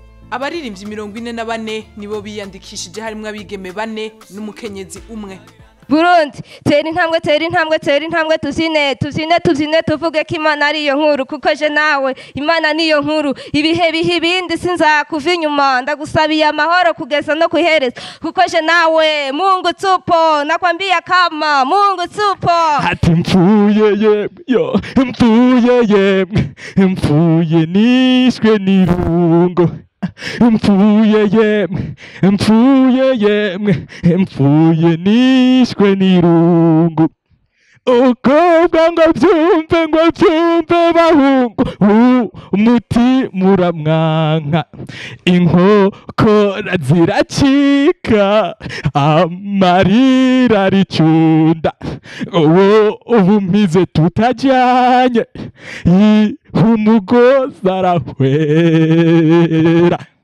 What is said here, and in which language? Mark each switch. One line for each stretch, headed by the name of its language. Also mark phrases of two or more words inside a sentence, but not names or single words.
Rundi: Abaririmbyi mirongo ine na bane nibo biyandikishije, harimwo abigeme bane n'umukenyezi umwe. Burundi, tera intambwe, tera intambwe, tera intambwe, tuzine, tuzine, tuzine, tuvuge ko Imana ari iyo nkuru, kuko je nawe, Imana ni iyo nkuru. Ibihe biha ibindi, sinzakuva inyuma, ndagusabiye amahoro kugeza no ku iherezo, kuko je nawe,
Swahili: Mungu tupo, nakwambia kama, Mungu tupo.
Rundi: Ati mpfuye yemwe, yo, mpfuye yemwe, mpfuye nishwe n'irungo. Mpfuye yemwe, mpfuye yemwe, mpfuye nishwe n'irungu. Ukobwa ngo byumve, ngo byumve bahungu, u-, umutima uramwanka, inkokora ziracika, amarira aricunda, uwo ubu mpize tutajyanye, yi-, umugozi arahwera.